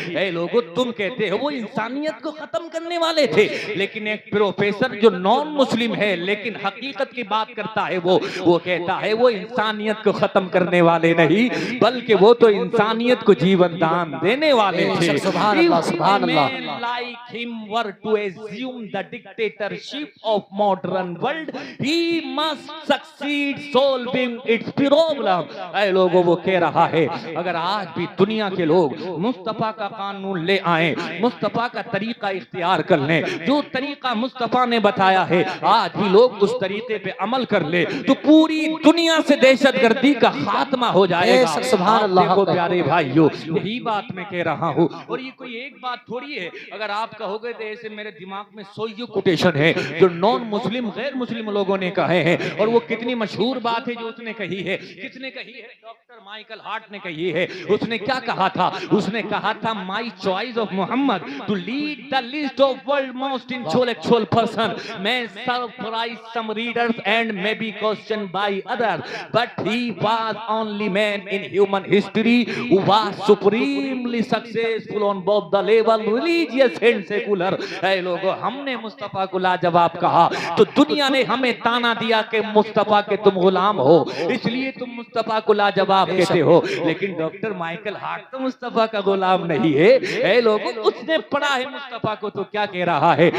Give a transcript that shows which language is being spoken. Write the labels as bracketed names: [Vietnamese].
[Hindi] ए लोगों, तुम कहते हो वो इंसानियत को खत्म करने वाले थे, लेकिन एक प्रोफेसर जो नॉन मुस्लिम है लेकिन हकीकत की बात करता है वो कहता है वो इंसानियत को खत्म करने वाले नहीं बल्कि वो तो इंसानियत को जीवन दान देने वाले थे। सुभान अल्लाह, सुभान अल्लाह। [English] Like him were to assume the dictatorship of modern world, he must succeed solving its problem। [Hindi] ऐ लोगों, वो कह रहा है अगर आज भी दुनिया के लोग मुस्तफा का कानून ले आए, मुस्तफा का तरीका इख्तियार कर लें, जो तरीका मुस्तफा ने बताया है आज भी लोग उस तरीके पे अमल कर ले तो पूरी दुनिया से दहशतगर्दी का खात्मा हो जाएगा। सुभान अल्लाह। देखो प्यारे भाइयों, यही बात मैं कह रहा हूँ और ये कोई एक बात थोड़ी है। अगर आप कहोगे तो ऐसे मेरे दिमाग में 100 कोटेशन है जो नॉन मुस्लिम गैर मुस्लिम लोगों ने कहे हैं और वो कितनी मशहूर बात है जो उसने कही है। किसने कही है? डॉक्टर माइकल हार्ट ने कही है। उसने क्या कहा था? उसने कहा था [English] My choice of Muhammad to lead the list of world most intellectual person. [Hindi] मैं सब [English] surprise some readers and may be questioned by others, but he was only man in human history who was supremely successful on both the level religious and secular. [Hindi] ऐ लोगों, हमने मुस्तफा को लाजवाब कहा तो दुनिया ने हमें ताना दिया कि मुस्तफा के तुम गुलाम हो, इसलिए तुम मुस्तफा को लाजवाब कहते हो। लेकिन डॉक्टर माइकल हार्ट तो मुस्तफा का गुलाम नहीं है। ऐ लोगों, उसने पढ़ा है मुस्तफा को तो क्या कह रहा है।